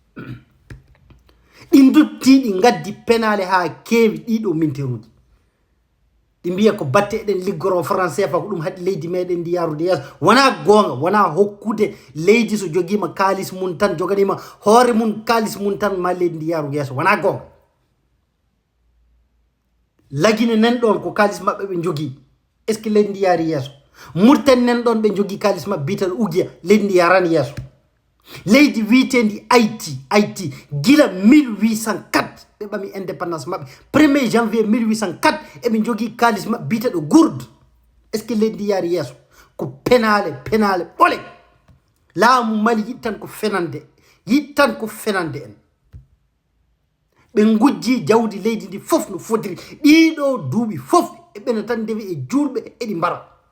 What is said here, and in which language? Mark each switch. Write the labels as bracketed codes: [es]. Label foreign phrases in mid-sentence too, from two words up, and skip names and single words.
[ff] ɗi dutti ɗi gaddi penale ha keewi ɗiɗo minteruji ɗi mbiya ko batte eɗen liggoro français fa ko ɗum haɗi leydi meɗen ndi yarude yeeso wona gonga wona hokkude leydi so joguima kalis mum tan joganima hoore mum kalis mum tan ma leydi ndi yaru yeeso wona gonga lagine nan ɗon ko kalis mabɓe ɓe jogui [fr] est ce que [ff] leydi ndi yaari yeeso murten nan ɗon ɓe jogui kalis mabɓe bitaɗo uguiya leydi ndi yarani yeeso leydi wiitendi Haïti gila 1804 ɓe ɓami indépendance mabɓe [fr] 1er janvier [ff] 1804 eɓe jogui kalis mabɓe bitaɗo gourde [fr] est ce que [ff] leydi ndi yaari yeeso ko penale ɓole laamu Mali yittan ko fenande en ɓe gujji jawdi leydi ndi fof no fotiri ɗiɗo duuɓi fof eɓene tan dewi e julɓe eɗi mbara